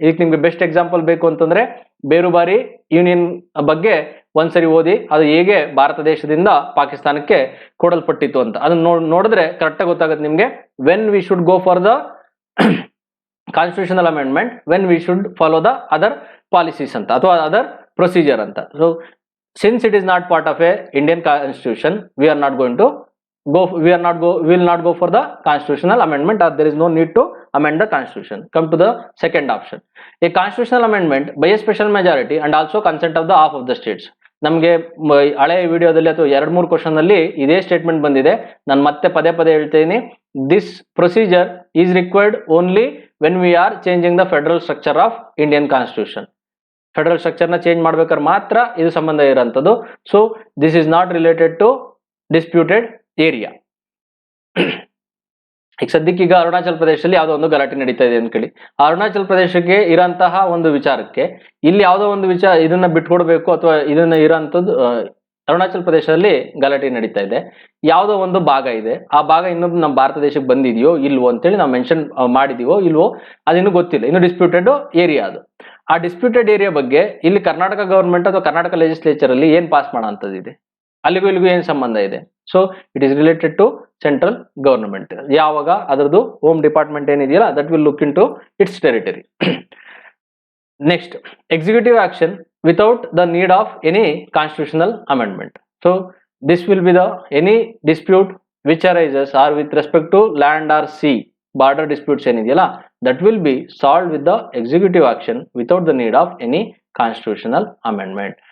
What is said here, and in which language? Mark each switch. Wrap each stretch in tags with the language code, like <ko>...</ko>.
<kn>ಇದಕ್ಕೆ ನಿಮ್ಗೆ best example ಬೇಕು ಅಂತಂದ್ರೆ, ಬೇರುಬಾರಿ ಯೂನಿಯನ್ ಬಗ್ಗೆ ಒಂದ್ಸರಿ ಓದಿ, ಅದು ಹೇಗೆ ಭಾರತ ದೇಶದಿಂದ ಪಾಕಿಸ್ತಾನಕ್ಕೆ ಕೊಡಲ್ಪಟ್ಟಿತ್ತು ಅಂತ. ಅದನ್ನ ನೋಡಿದ್ರೆ ಕರೆಕ್ಟಾಗಿ ಗೊತ್ತಾಗುತ್ತೆ ನಿಮ್ಗೆ.</kn> <en>When we should go for the constitutional amendment, when we should follow the other policies ಅಂತ ಅಥವಾ other procedure ಅಂತ. So since it is not part of a Indian constitution, we are not going to will not go for the constitutional amendment, or there is no need to amend the constitution. Come to the second option. A constitutional amendment by a special majority and also consent of the half of the states.</en> <kn>ನಮಗೆ ಹಳೆಯ ವಿಡಿಯೋದಲ್ಲಿ ಅಥವಾ 2-3 question ಅಲ್ಲಿ ಇದೇ statement ಬಂದಿದೆ. ನಾನು ಮತ್ತೆ ಪದೇ ಹೇಳ್ತೀನಿ,</kn> <en>This procedure is required only when we are changing the federal structure of Indian constitution.</en> <kn>Federal structure ನ ಚೇಂಜ್ ಮಾಡ್ಬೇಕಾದ್ರೆ ಮಾತ್ರ ಇದು ಸಂಬಂಧ ಇರೋಂಥದ್ದು.</kn> <en>So this is not related to disputed area.</en> <kn>ಈಗ ಸದ್ಯಕ್ಕೆ ಈಗ ಅರುಣಾಚಲ್ ಪ್ರದೇಶದಲ್ಲಿ ಯಾವುದೋ ಒಂದು ಗಲಾಟೆ ನಡೀತಾ ಇದೆ ಅನ್ಕೊಳ್ಳಿ. ಅರುಣಾಚಲ್ ಪ್ರದೇಶಕ್ಕೆ ಇರೋಂತಹ ಒಂದು ವಿಚಾರಕ್ಕೆ ಇಲ್ಲಿ ಯಾವುದೋ ಒಂದು ವಿಚಾರ ಇದನ್ನ ಬಿಟ್ಕೊಡ್ಬೇಕು ಅಥವಾ ಇದನ್ನ ಇರೋಂಥದ್ದು, ಅರುಣಾಚಲ್ ಪ್ರದೇಶದಲ್ಲಿ ಗಲಾಟೆ ನಡೀತಾ ಇದೆ, ಯಾವುದೋ ಒಂದು ಭಾಗ ಇದೆ, ಆ ಭಾಗ ಇನ್ನೊಂದು ನಮ್ಮ ಭಾರತ ದೇಶಕ್ಕೆ ಬಂದಿದೆಯೋ ಇಲ್ವೋ ಅಂತೇಳಿ ನಾವು ಮೆನ್ಷನ್ ಮಾಡಿದೀವೋ ಇಲ್ವೋ ಅದಿನ್ನೂ ಗೊತ್ತಿಲ್ಲ, ಇನ್ನು ಡಿಸ್ಪ್ಯೂಟೆಡ್ ಏರಿಯಾ ಅದು. ಆ ಡಿಸ್ಪ್ಯೂಟೆಡ್ ಏರಿಯಾ ಬಗ್ಗೆ ಇಲ್ಲಿ ಕರ್ನಾಟಕ ಗವರ್ಮೆಂಟ್ ಅಥವಾ ಕರ್ನಾಟಕ ಲೆಜಿಸ್ಲೇಚರ್ ಅಲ್ಲಿ ಏನ್ ಪಾಸ್ ಮಾಡೋ ಅಂತದಿದೆ, ಅಲ್ಲಿಗೂ ಇಲ್ಲಿಗೂ ಏನ್ ಸಂಬಂಧ ಇದೆ?</kn> <en>So it is related to central government.</en> <kn>ಯಾವಾಗ ಅದರದ್ದು ಹೋಮ್ ಡಿಪಾರ್ಟ್ಮೆಂಟ್ ಏನಿದೆಯಲ್ಲ</kn> <en>That will look into its territory. Next, executive action without the need of any constitutional amendment. So this will be the any dispute which arises or with respect to land or sea border disputes ಏನಿದೆಯಲ್ಲ that will be solved with the executive action without the need of any constitutional amendment.</en>